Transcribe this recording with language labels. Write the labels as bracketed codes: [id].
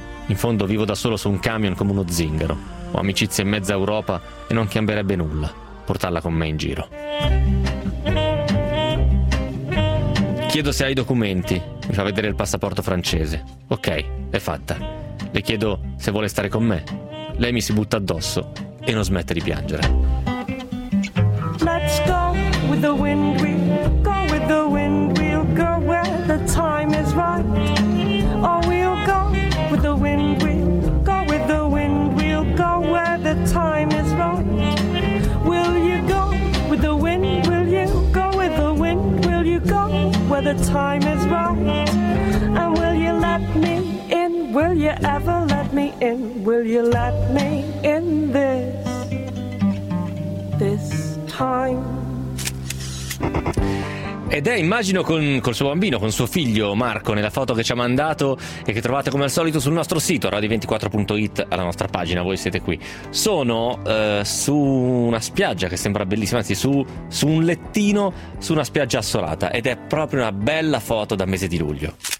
[it] In fondo vivo da solo su un camion come uno zingaro. Ho amicizie in mezza Europa e non cambierebbe nulla portarla con me in giro. Chiedo se ha i documenti. Mi fa vedere il passaporto francese. Ok, è fatta. Le chiedo se vuole stare con me. Lei mi si butta addosso e non smette di piangere. [en] Let's go with the wind, we go with the wind, we'll go where the time is right. Oh, we'll go with the wind, we go with the wind, we'll go where the time is right. Will you go with the wind, will you go with the wind, will you go where the time is right? And will you let me in, will you ever let me in, will you let me in this time. [it] Ed è, immagino, col suo bambino, con suo figlio Marco, nella foto che ci ha mandato e che trovate come al solito sul nostro sito radio24.it, alla nostra pagina Voi Siete Qui. Sono su una spiaggia che sembra bellissima, anzi su un lettino su una spiaggia assolata, ed è proprio una bella foto da mese di luglio.